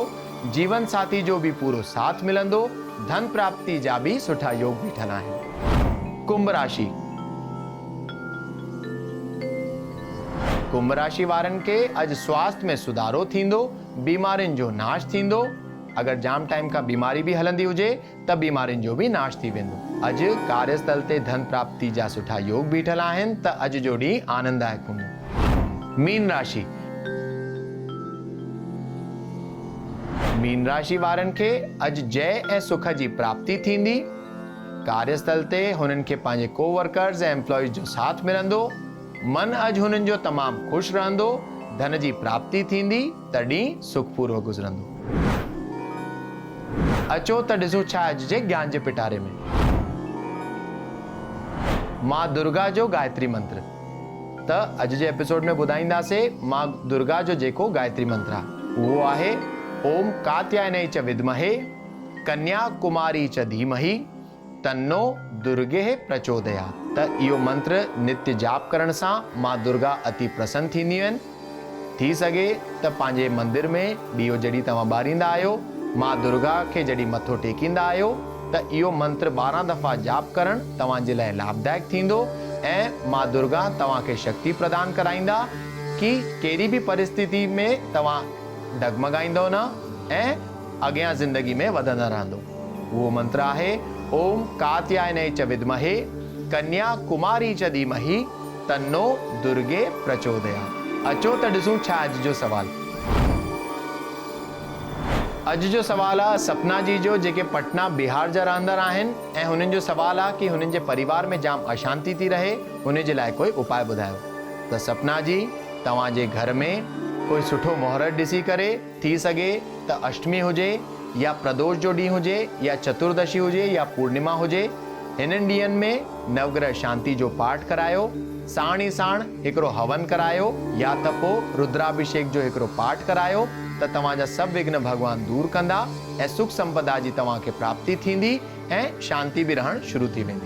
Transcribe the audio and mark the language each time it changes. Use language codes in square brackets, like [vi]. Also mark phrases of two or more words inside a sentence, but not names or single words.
[sd] जीवन साथी जो भी पूरो साथ मिलंदो। धन प्राप्ति जा भी सुठा योग बीठल आहिनि। कुंभ राशि। कुंभ राशि वारनि खे अॼु स्वास्थ्य में सुधारो थींदो। बीमारियुनि जो नाश थींदो। अगर जाम टाइम का बीमारी भी हलंदी हुजे त बीमारियुनि जो भी नाश थी वेंदो। अॼु कार्यस्थल ते धन प्राप्ति जा सुठा योग बीठल आहिनि, त अॼु जो ॾींहुं आनंददायक हूंदो। मीन राशि। मीन राशि वारनि खे अॼु जय ऐं सुख जी प्राप्ति थींदी। कार्यस्थल ते हुननि खे पंहिंजे कोवर्कर्स ऐं एम्प्लॉइज जो साथ मिलंदो। मन अॼु हुननि जो तमामु ख़ुशि रहंदो। धन जी प्राप्ति थींदी, त ॾींहुं सुखपूर्वक गुज़रंदो। अचो त ॾिसो छा अॼु जे ज्ञान जे पिटारे में। मां दुर्गा जो गायत्री मंत्र। त अॼु जे एपिसोड में ॿुधाईंदासीं मां दुर्गा जो जेको गायत्री मंत्र आहे उहो आहे [sa] ओम कात्यायनै च विद्महे कन्या कुमारी च धीमहि तन्नो दुर्गे प्रचोदयात्। [sd] त इहो मंत्र नित्य जाप करण सां मां दुर्गा अति प्रसन्न थींदियूं आहिनि। थी सघे त पंहिंजे मंदिर में ॾीओ जॾहिं तव्हां ॿारींदा आहियो, मां दुर्गा खे जॾहिं मथो टेकींदा आहियो, त इहो मंत्र 12 दफ़ा जाप करण तव्हांजे लाइ लाभदायक थींदो ऐं मां दुर्गा तव्हांखे शक्ति प्रदान कराईंदा कि कहिड़ी बि परिस्थिति में तव्हां डगमगाईंदो न ऐं अॻियां ज़िंदगी में वधंदा रहंदो। उहो मंत्र आहे [sa] ओम कात्यायने च विद्महे कन्या कुमारी च धीमहि तन्नो दुर्गे प्रचोदयात्। [sd] अचो त ॾिसूं छा अॼु जो सवाल। अॼु जो सवाल आहे सपना जी जो, जेके पटना बिहार जा रहंदड़ आहिनि ऐं हुननि जो सवाल आहे कि हुननि जे परिवार में जाम अशांति थी रहे, हुन जे लाइ कोई उपाय ॿुधायो। त सपना जी, तव्हांजे घर में कोई सुठो मुहूर्त ॾिसी करे, थी सघे त अष्टमी हुजे या प्रदोष जो ॾींहुं हुजे या चतुर्दशी हुजे या पूर्णिमा हुजे, हिननि ॾींहंनि में नवग्रह शांति जो पाठ करायो, साण ई साण हिकिड़ो हवन करायो या त पोइ रुद्राभिषेक जो हिकिड़ो पाठ करायो त तव्हांजा सभु विघ्न भगवान दूर कंदा ऐं सुख संपदा जी तव्हांखे प्राप्ति थींदी ऐं शांति बि रहण शुरू थी वेंदी।